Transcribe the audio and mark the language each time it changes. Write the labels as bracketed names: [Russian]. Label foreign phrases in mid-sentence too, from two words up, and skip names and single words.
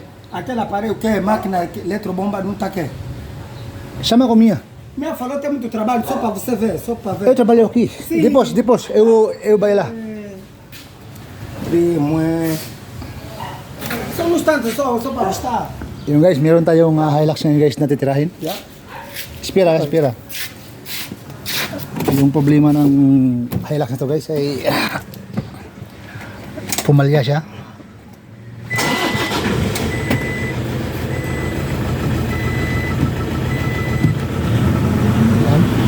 [Portuguese] Aquele aparelho que é máquina, eletrobomba, não tá aqui. Chama com minha. Minha falou tem muito trabalho, só para você ver, só para ver. Eu trabalho aqui. Sim. Depois, eu vai lá. Primo, só um instante, só para estar. [Filipino] Yung guys, meron tayong Hilux ngayon guys na titirahin. [English] Yeah. [Portuguese] Espera. [Filipino] Yung problema ng Hilux na to guys ay pumalya siya. Ayan.